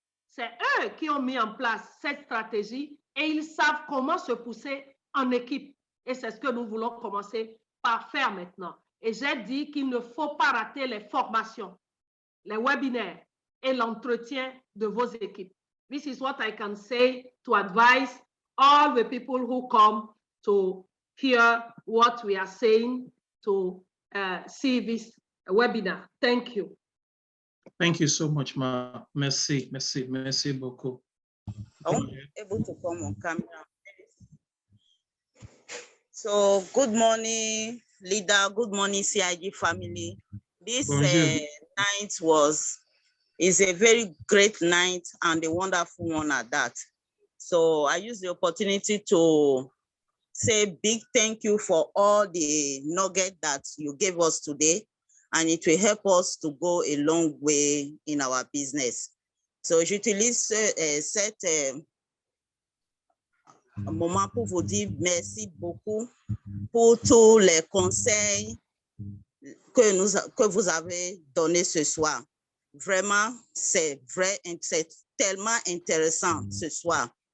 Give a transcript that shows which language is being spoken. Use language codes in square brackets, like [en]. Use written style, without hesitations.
[fr] C'est eux qui ont mis en place cette stratégie et ils savent comment se pousser en équipe. Et c'est ce que nous voulons commencer par faire maintenant. Et j'ai dit qu'il ne faut pas rater les formations, les webinaires et l'entretien de vos équipes. [en] This is what I can say to advise all the people who come to hear what we are saying, to see this webinar. Thank you. Thank you so much, Ma. [fr] Merci, merci, merci beaucoup. [en] I'm able to come on camera. So, good morning, leader. Good morning, CIG family. This night is a very great night and a wonderful one at that. So I use the opportunity to say big thank you for all the nugget that you gave us today, and it will help us to go a long way in our business. [fr] So j'utilise cet moment pour vous dire merci beaucoup pour tous les conseils que vous avez donnés ce soir. Vraiment, c'est tellement intéressant ce soir.